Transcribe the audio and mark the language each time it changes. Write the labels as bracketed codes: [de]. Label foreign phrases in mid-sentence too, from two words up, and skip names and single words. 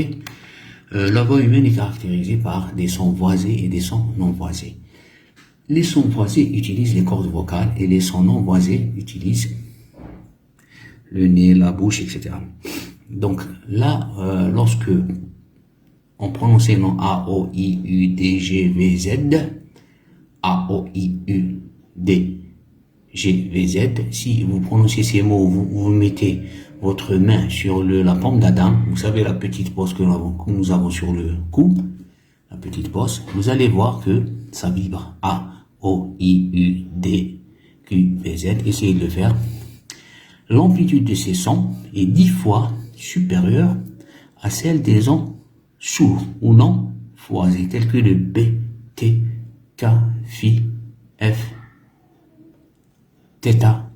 [fr] La voix humaine est caractérisée par des sons voisés et des sons non voisés. Les sons voisés utilisent les cordes vocales et les sons non voisés utilisent le nez, la bouche, etc. Donc là, lorsque on prononce les noms A, O, I, U, D, G, V, Z, A, O, I, U, D, G, V, Z, si vous prononcez ces mots, vous mettez votre main sur la paume d'Adam, vous savez la petite bosse que nous avons sur le cou, la petite bosse, vous allez voir que ça vibre. A, O, I, U, D, Q, V, Z, essayez de le faire. L'amplitude de ces sons est 10 fois supérieure à celle des sons sourds ou non voisés, tels que le B, T, K, Phi, F, θ.